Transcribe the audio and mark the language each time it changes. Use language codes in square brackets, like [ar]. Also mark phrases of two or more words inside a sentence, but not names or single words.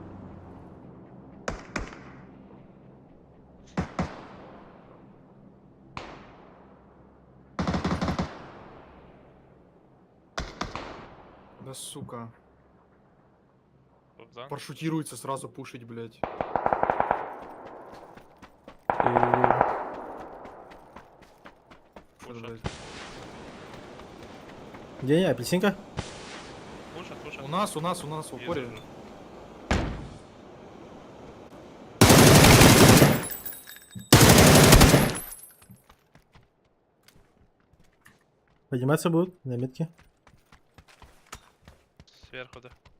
[ru] Да сука. Бобзан? Паршутируется сразу пушить, блять. И блядь. Где я? Апельсинка? Пушат, пушат. У нас в Вижу, упоре. вижу. Подниматься будут на метке? Сверху, да.